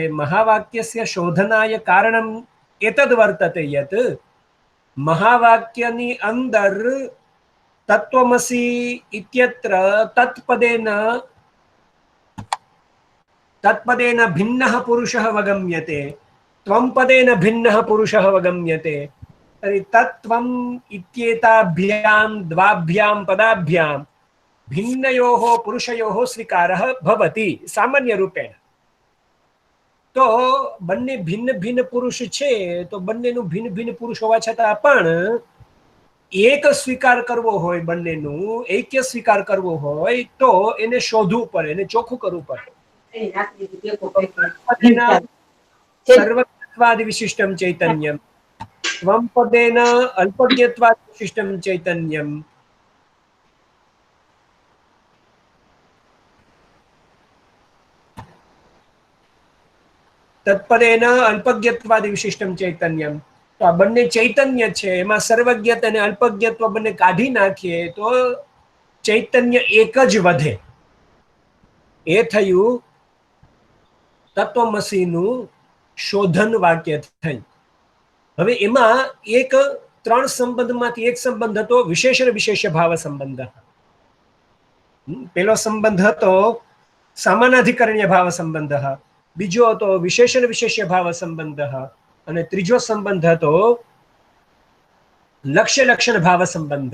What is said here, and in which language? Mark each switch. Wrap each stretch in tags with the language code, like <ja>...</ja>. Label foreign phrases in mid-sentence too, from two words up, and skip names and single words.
<sa>મહાવાક્યસ્ય શોધનાય કારણમ એતદ વર્તતે યત</sa> <gu>મહાવાક્યની અંદર</gu> <sa>તત્વમસી ઇત્યત્ર તત્પદેન ભિન્નઃ પુરુષः અવગમ્યતે, ત્વમ પદેન ભિન્નઃ પુરુષः અવગમ્યતે। तर्हि तत्त्वम् इत्येताभ्यां द्वाभ्यां पदाभ्यां भिन्नयोः पुरुषयोः स्वीकारः भवति सामान्यरूपेण।</sa> <gu>તો બન્ને ભિન્ન ભિન્ન પુરુષ છે તો બન્નેનું ભિન્ન ભિન્ન પુરુષ હોવા છતાં પણ એક સ્વીકાર કરવો હોય, બન્નેનું ઐક્ય સ્વીકાર કરવો હોય તો એને शोधવું પડે, એને ચોખ્ખું કરવું પડે।</gu> <sa>सर्वज्ञत्वादि विशिष्टं चैतन्यम्, त्वं पदेन अल्पज्ञत्वादि विशिष्टं चैतन्यम्, तत्पदेन अल्पज्ञत्वादि विशिष्टं चैतन्यम्।</sa> <gu>તો આ બન્ને ચૈતન્ય છે, એમાં સર્વજ્ઞતા અને અલ્પજ્ઞત્વ બન્ને કાઢી નાખીએ તો ચૈતન્ય એક જ વધે। ए थयुं तत्वमसीनुं शोधन वाक्य थयुं। હવે એમાં એક ત્રણ સંબંધમાંથી એક સંબંધ હતો વિશેષણ વિશેષ્ય ભાવ સંબંધ। પેલો સંબંધ હતો સામાનાધિકરણ્ય ભાવ સંબંધ, બીજો હતો વિશેષણ વિશેષ્ય ભાવ સંબંધ અને ત્રીજો સંબંધ હતો લક્ષ્ય લક્ષણ ભાવ સંબંધ।</gu>